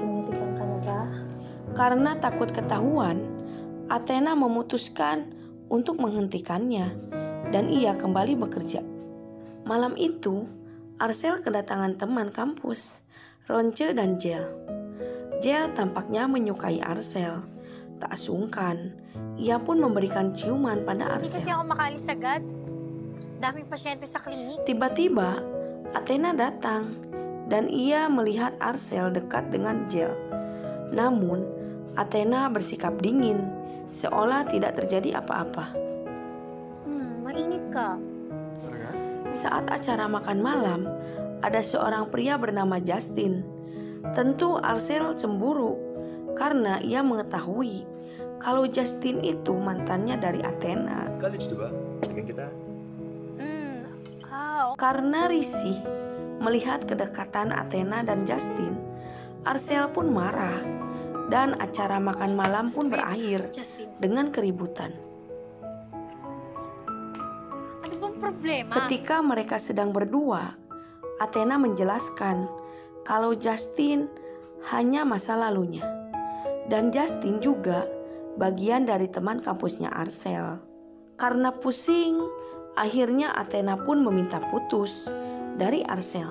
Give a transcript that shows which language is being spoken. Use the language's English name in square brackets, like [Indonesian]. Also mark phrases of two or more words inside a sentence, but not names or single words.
[Indonesian] Karena takut ketahuan, Athena memutuskan untuk menghentikannya, dan ia kembali bekerja. Malam itu, Arcel kedatangan teman kampus, Ronce dan Jel. Jel tampaknya menyukai Arcel. Tak sungkan, ia pun memberikan ciuman pada Arcel. [Filipino] Kasi ako makalis agad. Daming pasyente sa klinik. [Indonesian] Tiba-tiba, Athena datang dan ia melihat Arcel dekat dengan Jel. Namun, Athena bersikap dingin, seolah tidak terjadi apa-apa. [Filipino] Mainit ka. [Indonesian] Saat acara makan malam, ada seorang pria bernama Justin. Tentu Arcel cemburu karena ia mengetahui kalau Justin itu mantannya dari Athena. [Filipino] College diba? Tingin kita. [Indonesian] Karena risih melihat kedekatan Athena dan Justin, Arcel pun marah dan acara makan malam pun berakhir dengan keributan. [Filipino] Ano bang problema? [Indonesian] Ketika mereka sedang berdua, Athena menjelaskan kalau Justin hanya masa lalunya. Dan Justin juga bagian dari teman kampusnya Arcel. Karena pusing, akhirnya Athena pun meminta putus dari Arcel.